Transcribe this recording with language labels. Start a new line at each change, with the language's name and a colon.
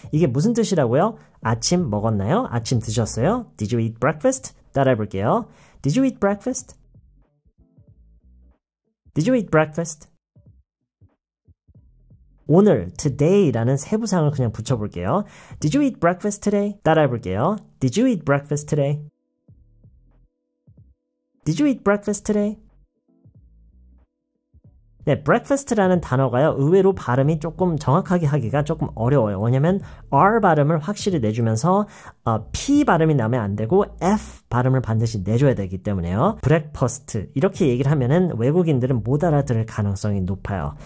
Korean: 이게 무슨 뜻이라고요? 아침 먹었나요? 아침 드셨어요?
English: Did you eat breakfast?
Korean: 따라해 볼게요. Did you eat breakfast?
English: Did you eat breakfast?
Korean: 오늘, today라는 세부사항을 그냥 붙여볼게요.
English: Did you eat breakfast today?
Korean: 따라해볼게요.
English: Did you eat breakfast today? Did you eat breakfast today?
Korean: 네, breakfast라는 단어가요, 의외로 발음이 조금 정확하게 하기가 조금 어려워요. 왜냐면 R 발음을 확실히 내주면서 P 발음이 나면 안 되고 F 발음을 반드시 내줘야 되기 때문에요. breakfast 이렇게 얘기를 하면은 외국인들은 못 알아들을 가능성이 높아요.